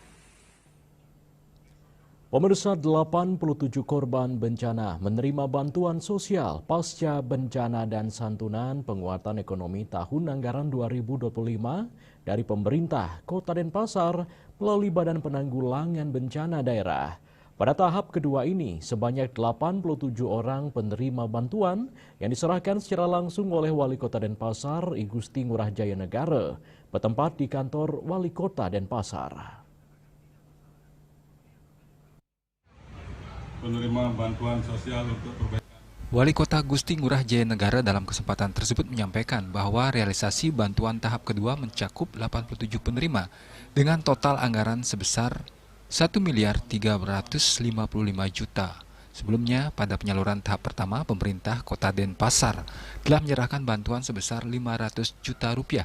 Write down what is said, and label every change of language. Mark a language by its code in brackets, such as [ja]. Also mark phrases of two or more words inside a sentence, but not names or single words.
[id] Pemirsa, 87 korban bencana menerima bantuan sosial pasca bencana dan santunan penguatan ekonomi tahun anggaran 2025 dari pemerintah Kota Denpasar melalui Badan Penanggulangan Bencana Daerah. Pada tahap kedua ini, sebanyak 87 orang penerima bantuan yang diserahkan secara langsung oleh Wali Kota Denpasar, I Gusti Ngurah Jaya Negara, bertempat di kantor Wali Kota Denpasar. Penerima bantuan sosial untuk perbaikan. Wali Kota Gusti Ngurah Jaya Negara dalam kesempatan tersebut menyampaikan bahwa realisasi bantuan tahap kedua mencakup 87 penerima dengan total anggaran sebesar 1.355 juta. Sebelumnya, pada penyaluran tahap pertama, pemerintah Kota Denpasar telah menyerahkan bantuan sebesar 500 juta rupiah.